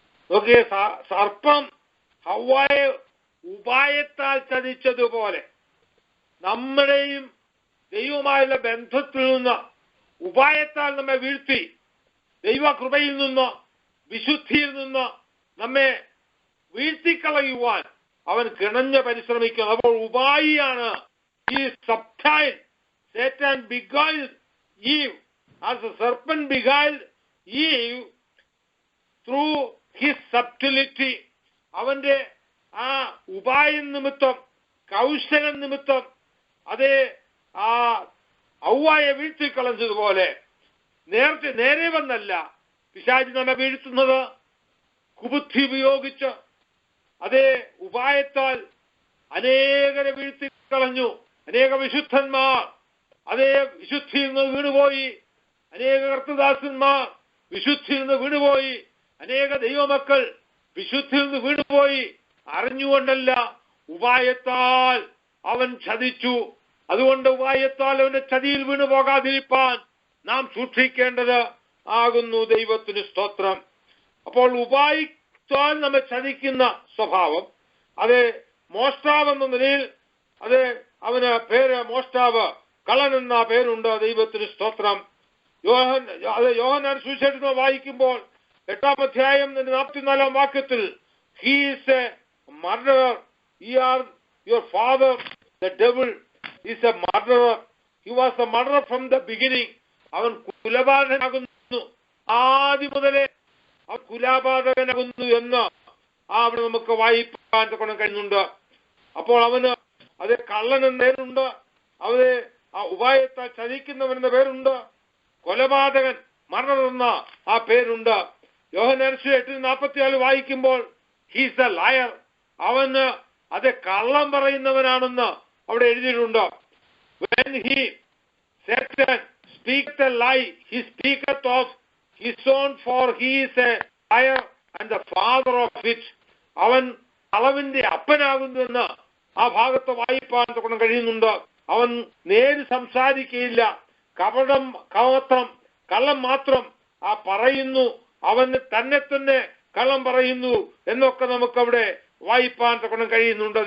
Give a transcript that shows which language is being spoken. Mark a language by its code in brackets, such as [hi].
[ml] നോക്കിയേ, സർപ്പം ഹവ്വായെ ഉപായത്താൽ ചതിച്ചതുപോലെ നമ്മുടെയും ദൈവവുമായുള്ള ബന്ധത്തിൽ നിന്ന് ഉപായത്താൽ നമ്മെ വീഴ്ത്തി ദൈവകൃപയിൽ നിന്ന് വിശുദ്ധിയിൽ നിന്ന് നമ്മെ വീഴ്ത്തിക്കളയുവാൻ അവൻ കിണഞ്ഞ് പരിശ്രമിക്കുന്നു. അപ്പോൾ ഉപായിയാണ് ഈ സബ്റ്റൈൽ. [en] Satan beguiled Eve as the serpent beguiled Eve through his subtlety. [ml] അവന്റെ ആ ഉപായം നിമിത്തം, കൗശലം നിമിത്തം അതേ ഹവ്വായെ വീഴ്ത്തിക്കളഞ്ഞതുപോലെ നേരെ വന്നല്ല പിശാച് നമ്മെ വീഴ്ത്തുന്നത്. കുബുദ്ധി ഉപയോഗിച്ച് അതേ ഉപായത്താൽ അനേകരെ വീഴ്ത്തിക്കളഞ്ഞു. അനേക വിശുദ്ധന്മാർ അതേ വിശുദ്ധിയിൽ നിന്ന് വീണുപോയി. അനേക കർത്തദാസന്മാർ വിശുദ്ധിയിൽ നിന്ന് വീണുപോയി. അനേക ദൈവമക്കൾ വിശുദ്ധിയിൽ നിന്ന് വീണുപോയി. അറിഞ്ഞുകൊണ്ടല്ല, ഉപായത്താൽ അവൻ ചതിച്ചു. അതുകൊണ്ട് ഉപായത്താൽ അവന്റെ ചതിയിൽ വീണു പോകാതിരിപ്പാൻ നാം സൂക്ഷിക്കേണ്ടത് ആകുന്നു. ദൈവത്തിന് സ്തോത്രം. അപ്പോൾ ഉപായത്താൽ നമ്മെ ചതിക്കുന്ന സ്വഭാവം, അത് മോഷ്ടാവ് എന്ന നിലയിൽ അത് അവന് പേര് മോഷ്ടാവ്, കളൻ എന്ന പേരുണ്ട്. ദൈവത്തിന് സ്തോത്രം. യോഹന്നാൻ സുവിശേഷം വായിക്കുമ്പോൾ 8-ാം അധ്യായം 44-ാം വാക്യത്തിൽ [en] he is a murderer, your father the devil is a murderer, he was a murderer from the beginning. [ml] അവൻ കുലപാതകനാകുന്നു, ആദ്യം മുതലേ അവൻ കുലപാതകനാകുന്നു എന്ന് അവിടെ നമുക്ക് വായിപ്പാൻ കഴിയുന്നുണ്ട്. അപ്പോൾ അവന് അത് കള്ളൻ എന്ന പേരുണ്ട്, അവര് ആ ഉപായത്താൽ ചതിക്കുന്നവൻ എന്ന പേരുണ്ട്, കൊലപാതകൻ മർഡർ എന്ന ആ പേരുണ്ട്. യോഹന്നാൻ 8:44 വായിക്കുമ്പോൾ [en] he's a liar, [ml] അവന് അത് കള്ളം പറയുന്നവനാണെന്ന് അവിടെ എഴുതിയിട്ടുണ്ട്. [en] When Satan speaks a lie, he speaketh of his own, for he is a liar and the father of it. [ml] അവൻ അളവിന്റെ അപ്പനാകുന്നുവെന്ന് ആ ഭാഗത്ത് വായിപ്പാൻ കഴിയുന്നുണ്ട്. അവൻ നേര് സംസാരിക്കുകയില്ല, കള്ളം മാത്രം പറയുന്നു. അവന് തന്നെ കള്ളം പറയുന്നു എന്നൊക്കെ നമുക്കവിടെ വായിപ്പാൻ കഴിയുന്നുണ്ട്.